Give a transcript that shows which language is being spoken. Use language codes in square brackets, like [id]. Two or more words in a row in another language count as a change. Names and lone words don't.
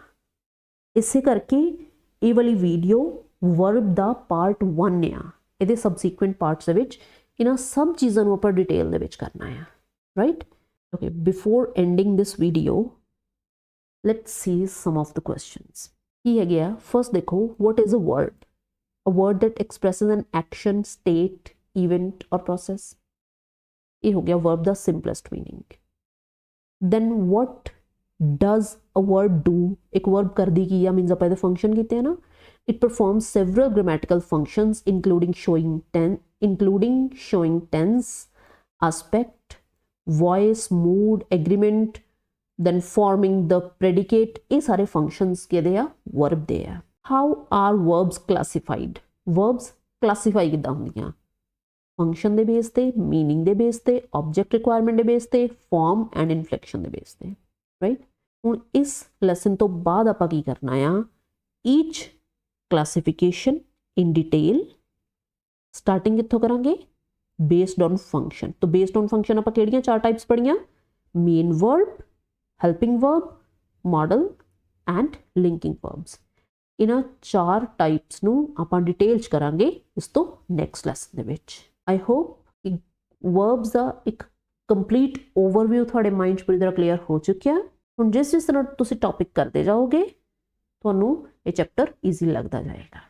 [pa] ਇਸੇ ਕਰਕੇ ਇਹ ਵਾਲੀ ਵੀਡੀਓ ਵਰਬ ਦਾ ਪਾਰਟ 1 ਆ, ਇਹਦੇ [en] subsequent parts [pa] ਦੇ ਵਿੱਚ ਇਹਨਾਂ ਸਭ ਚੀਜ਼ਾਂ ਨੂੰ ਆਪਾਂ ਡਿਟੇਲ ਦੇ ਵਿੱਚ ਕਰਨਾ ਆ, ਰਾਈਟ। [en] Okay, before ending this video let's see some of the questions. [pa] ਕੀ ਹੈਗੇ ਆ? ਫਰਸਟ ਦੇਖੋ, [en] what is a word? A word that expresses an action, state, event or process. [pa] ਇਹ ਹੋ ਗਿਆ verb ਦਾ [en] simplest meaning. Then what does a word do? [pa] ਇੱਕ verb ਕਰਦੀ ਕੀ ਆ? means ਆਪਾਂ ਇਹਦੇ function ਕੀਤੇ ਆ ਨਾ। [en] It performs several grammatical functions including showing tense, aspect, voice, mood, agreement, then forming the predicate. [pa] ਇਹ ਸਾਰੇ functions ਕਿਹਦੇ ਆ? verb ਦੇ ਆ। [en] How are verbs classified? Verbs classify [pa] ਕਿੱਦਾਂ ਹੁੰਦੀਆਂ? function ਦੇ base ਤੇ, meaning ਦੇ base ਤੇ, [en] object requirement [pa] ਦੇ base ਤੇ, [en] form and inflection [pa] ਦੇ base ਤੇ, right? ਹੁਣ ਇਸ lesson ਤੋਂ ਬਾਅਦ ਆਪਾਂ ਕੀ ਕਰਨਾ ਆ? [en] each classification in detail starting [pa] ਕਿੱਥੋਂ ਕਰਾਂਗੇ? [en] based on function। तो based on function [pa] ਆਪਾਂ ਕਿਹੜੀਆਂ 4 types ਪੜ੍ਹੀਆਂ? [en] main verb, helping verb, modal and linking verbs। [pa] ਇਹਨਾਂ 4 types ਨੂੰ ਆਪਾਂ ਡਿਟੇਲ 'ਚ ਕਰਾਂਗੇ ਇਸ ਤੋਂ [en] next lesson [pa] ਦੇ ਵਿੱਚ। [en] I hope [pa] ਕਿ verbs ਦਾ ਇੱਕ [en] complete overview [pa] ਤੁਹਾਡੇ ਮਾਈਂਡ 'ਚ ਪੂਰੀ ਤਰ੍ਹਾਂ ਕਲੀਅਰ ਹੋ ਚੁੱਕਿਆ। ਹੁਣ ਜਿਸ ਤਰ੍ਹਾਂ ਤੁਸੀਂ ਟੌਪਿਕ ਕਰਦੇ ਜਾਓਗੇ ਤੁਹਾਨੂੰ ਇਹ ਚੈਪਟਰ ਈਜ਼ੀ ਲੱਗਦਾ ਜਾਏਗਾ।